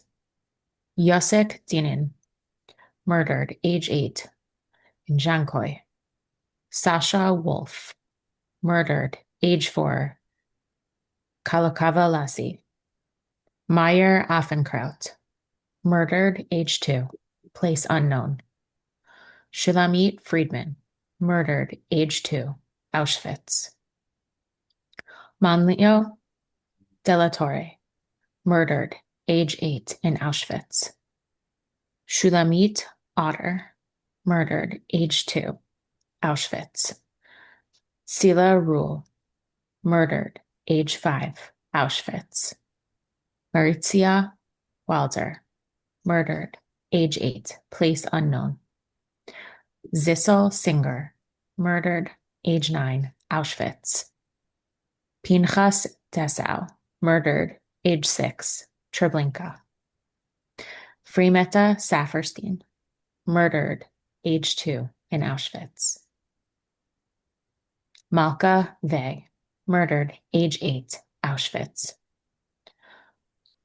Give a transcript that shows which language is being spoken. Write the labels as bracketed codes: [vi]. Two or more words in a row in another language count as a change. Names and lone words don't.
[en] Yosek Dinin, murdered, age 8, in Jankoy. Sasha Wolf, murdered, age 4, Kalokava Lassi. Meyer Affenkraut, murdered, age 2, place unknown. Shulamit Friedman, murdered, age 2, Auschwitz. Manlio Della Torre, murdered, age 8, in Auschwitz. Shulamit Otter, murdered, age 2, Auschwitz. Sila Rule, murdered, age 5, Auschwitz. Maritzia Wilder, murdered, age 8, place unknown. Zissel Singer, murdered, age 9, Auschwitz. Pinchas Dessau, murdered, age 6, Treblinka. Freemeta Saferstein, murdered, age 2, in Auschwitz. Malka Vey, murdered, age 8, Auschwitz.